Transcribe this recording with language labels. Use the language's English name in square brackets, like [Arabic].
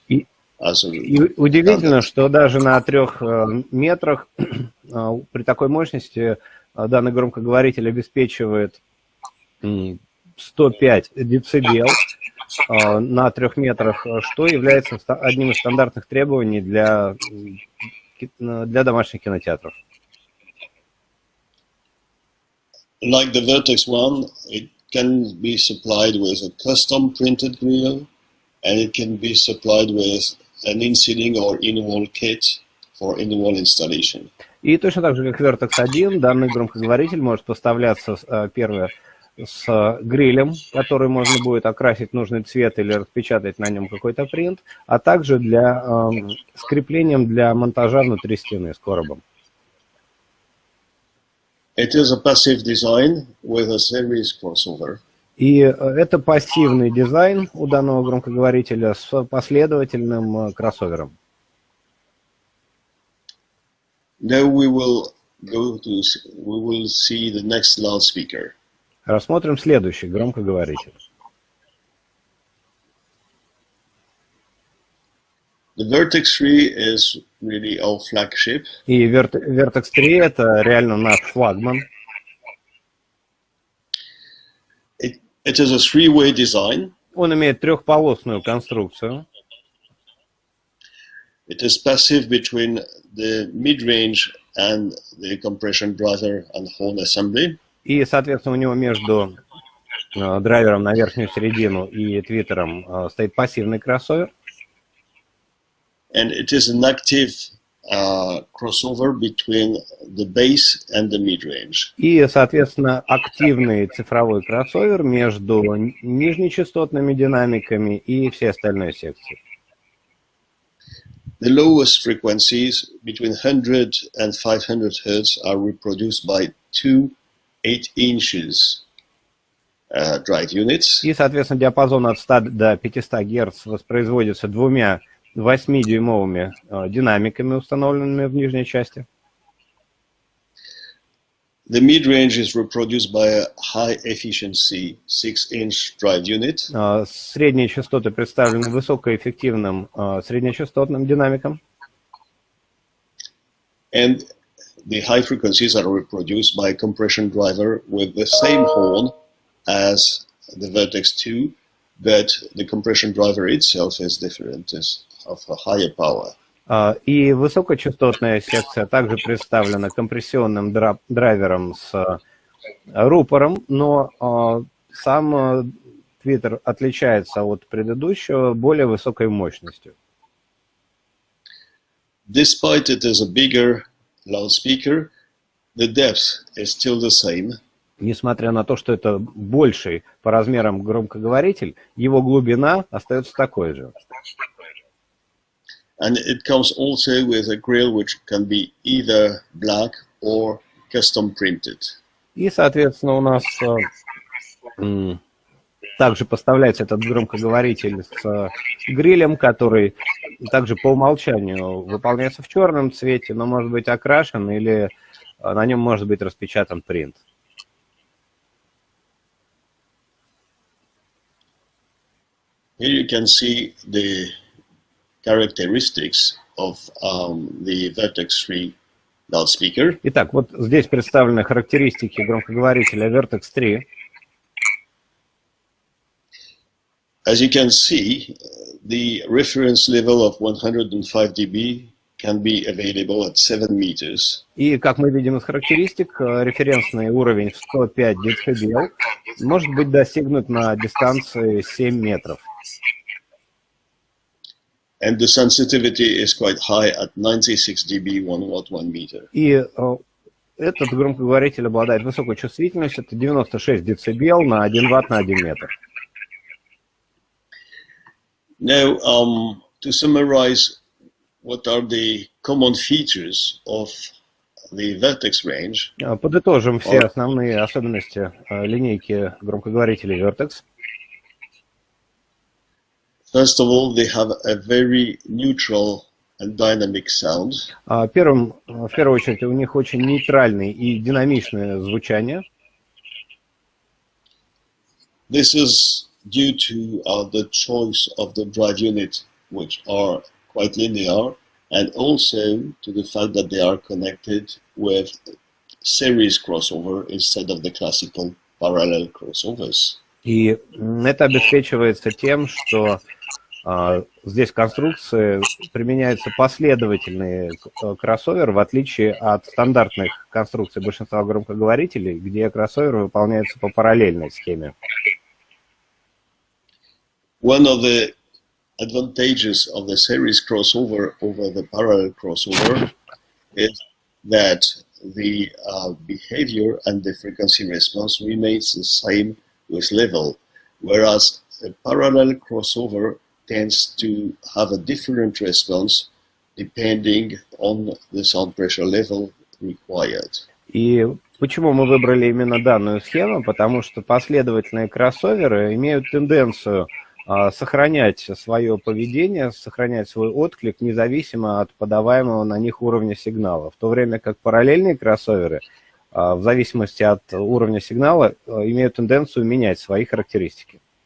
[Russian] И удивительно, что даже на 3 метрах при такой мощности данный громкоговоритель обеспечивает 105 дБ на 3 метрах, что является одним из стандартных требований для домашних кинотеатров. [English] Like the Vertex One, it can be supplied with a custom printed grill, and it can be supplied with an in-seating or in-wall kit for in-wall installation. [Russian] И точно так же, как Vertex 1, данный громкоговоритель может поставляться, первое, с грилем, который можно будет окрасить в нужный цвет или распечатать на нем какой-то принт, а также для скреплением для монтажа внутри стены с коробом. [English] It is a passive design with a series crossover. [Russian] И это пассивный дизайн у данного громкоговорителя с последовательным кроссовером. [English] Now we will see the next loudspeaker. [Russian] Рассмотрим следующий громкоговоритель. [English] The Vertex 3 is really our flagship. [Russian] И Vertex 3 это реально наш флагман. [English] It is a three-way design. [Russian] Он имеет трехполосную конструкцию. [English] It is passive between the mid-range and the compression driver and horn assembly. [Russian] И, соответственно, у него между драйвером на верхнюю середину и твиттером стоит пассивный кроссовер. [English] And it is an active crossover between the bass and the mid-range. [Russian] И, соответственно, активный цифровой кроссовер между нижнечастотными динамиками и всей остальной секцией. [English] The lowest frequencies between 100 and 500 Hz are reproduced by two 8 inches drive units. [Russian] И, соответственно, диапазон от 100 до 500 Гц воспроизводится двумя 8-дюймовыми динамиками, установленными в нижней части. [English] The mid-range is reproduced by a high-efficiency 6-inch drive unit. [Russian] Средние частоты представлены высокоэффективным среднечастотным динамиком. [English] And the high frequencies are reproduced by a compression driver with the same horn as the Vertex 2, but the compression driver itself is different, is of a higher power. [Russian] И высокочастотная секция также представлена компрессионным драйвером с рупором, но сам твиттер отличается от предыдущего более высокой мощностью. [English] Despite it is a bigger loudspeaker, the depth is still the same. [Russian] Несмотря на то, что это больший по размерам громкоговоритель, его глубина остается такой же. [English] And it comes also with a grill which can be either black or custom printed. [Russian] И, соответственно, у нас также поставляется этот громкоговоритель с грилем, который также по умолчанию выполняется в черном цвете, но может быть окрашен или на нем может быть распечатан принт. [English] Here you can see the characteristics of the Vertex 3 loudspeaker. [Russian] Итак, вот здесь представлены характеристики громкоговорителя Vertex 3. [English] As you can see, the reference level of 105 dB can be available at 7 meters. [Russian] И, как мы видим из характеристик, референсный уровень в 105 дБ может быть достигнут на дистанции 7 метров. [English] And the sensitivity is quite high at 96 dB, 1 watt, 1 meter. [Russian] И этот громкоговоритель обладает высокой чувствительностью, это 96 дБ на 1 ватт на 1 метр. [English] Now, to summarize, what are the common features of the vertex range. [Russian] Подытожим все основные особенности линейки громкоговорителей Vertex. [English] First of all, they have a very neutral and dynamic sound. [Russian] В первую очередь, у них очень нейтральное и динамичное звучание. [English] This is due to the choice of the drive unit, which are quite linear, and also to the fact that they are connected with series crossover instead of the classical parallel crossovers. [Russian] И это обеспечивается тем, что здесь в конструкции применяются последовательные кроссоверы, в отличие от стандартных конструкций большинства громкоговорителей, где кроссоверы выполняются по параллельной схеме. [English] One of the advantages of the series crossover over the parallel crossover is that the behavior and the frequency response remains the same with level, whereas a parallel crossover tends to have a different response depending on the sound pressure level required. [Russian] И почему мы выбрали именно данную схему? Потому что последовательные кроссоверы имеют тенденцию сохранять свое поведение, сохранять свой отклик независимо от подаваемого на них уровня сигнала, в то время как параллельные кроссоверы в зависимости от уровня сигнала имеют тенденцию менять свои характеристики.